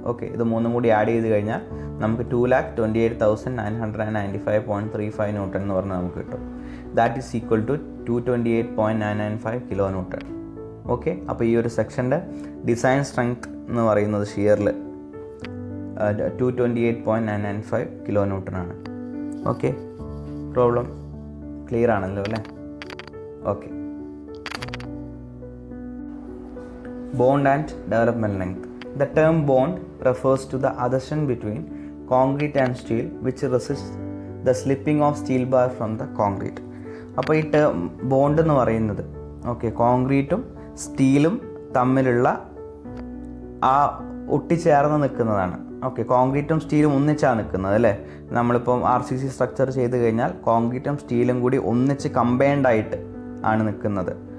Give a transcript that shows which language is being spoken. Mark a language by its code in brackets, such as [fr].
[ml] Okay, ഇത് 3ഉം കൂടി add ചെയ്ത് കഴിഞ്ഞാൽ നമുക്ക് 2,28,995.35 ന്യൂട്ടൺ എന്ന് പറഞ്ഞാൽ നമുക്ക് കിട്ടും. [en] That is equal to 228.995 kilo newton. [ml] Okay, അപ്പോൾ ഈ ഒരു സെക്ഷൻ്റെ ഡിസൈൻ സ്ട്രെങ്ത് എന്ന് പറയുന്നത് ഷിയറിൽ 228.995 കിലോ ന്യൂട്ടൺ ആണ്. ഓക്കെ, പ്രോബ്ലം ക്ലിയർ ആണല്ലോ അല്ലേ. [en] Okay, bond and development length. The term bond refers to the adhesion between concrete and steel which resists the slipping of steel bar from the concrete. [ml] അപ്പോൾ ഈ term bond എന്ന് പറയുന്നത് കോൺക്രീറ്റും സ്റ്റീലും തമ്മിലുള്ള ആ ഒട്ടിച്ചേർന്ന് നിൽക്കുന്നതാണ്. Okay, കോൺക്രീറ്റും സ്റ്റീലും ഒന്നിച്ചാണ് നിൽക്കുന്നത് അല്ലേ. നമ്മളിപ്പം RCC സ്ട്രക്ചർ ചെയ്ത് കഴിഞ്ഞാൽ കോൺക്രീറ്റും സ്റ്റീലും കൂടി ഒന്നിച്ച് കമ്പൈൻഡ് ആയിട്ട് ആണ് നിൽക്കുന്നത്.